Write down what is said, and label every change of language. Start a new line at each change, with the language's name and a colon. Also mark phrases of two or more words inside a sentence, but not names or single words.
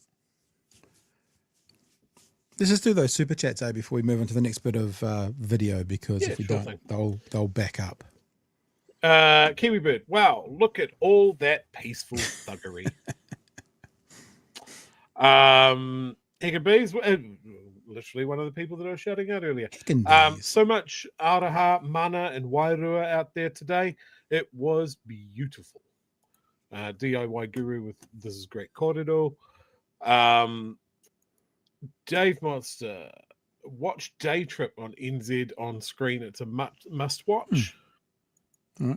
English: Let's just do those super chats, before we move into the next bit of video, because if we don't, they'll back up. Kiwi Bird, wow, look at all that peaceful thuggery. Hickabees, literally one of the people that I was shouting out earlier. So much
Māori: aroha, mana,
English: and wairua out there today. It was beautiful. DIY Guru with This Is Great Korero. Dave Monster, watch Day Trip on NZ on screen. It's a must watch. Mm.